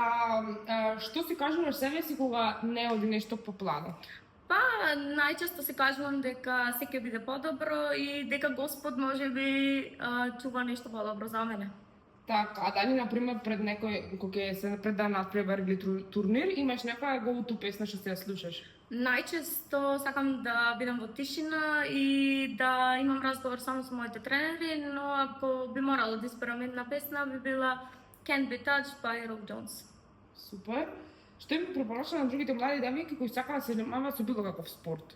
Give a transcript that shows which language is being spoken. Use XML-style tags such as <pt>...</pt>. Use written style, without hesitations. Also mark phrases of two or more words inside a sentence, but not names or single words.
<mk>Што си кажуваш себе си кога не оди нешто по плано? Па, најчесто си кажувам дека секој биде подобро и дека Господ можеби чува нешто подобро за мене. Така, дали, например, пред некој, кога се пред да надпревар или турнир, имаш некоја go-to песна што се ја слушаш? Најчесто сакам да бидам во тишина и да имам разговор само со моите тренери, но ако би морала да изберам една песна, би била Can't Be Touched by Rob Jones. Супер. Што им препорача на другите млади девојки кои сакаат да се занимаваат со било каков спорт?</mk>